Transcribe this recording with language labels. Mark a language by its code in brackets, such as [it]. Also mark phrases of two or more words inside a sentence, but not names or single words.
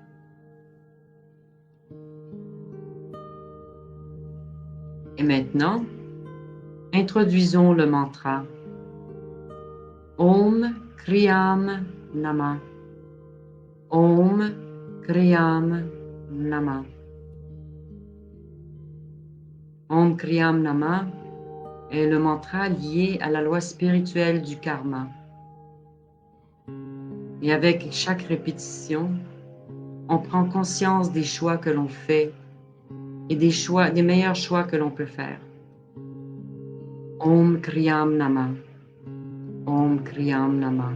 [fr] Et maintenant, introduisons le mantra [sa] Om Kriyam Nama. Om Kriyam Nama. Om Kriyam Nama [fr] est le mantra lié à la loi spirituelle du karma. Et avec chaque répétition, on prend conscience des choix que l'on fait et des meilleurs choix que l'on peut faire. [sa] Om Kriyam Nama. Om Kriyam Nama.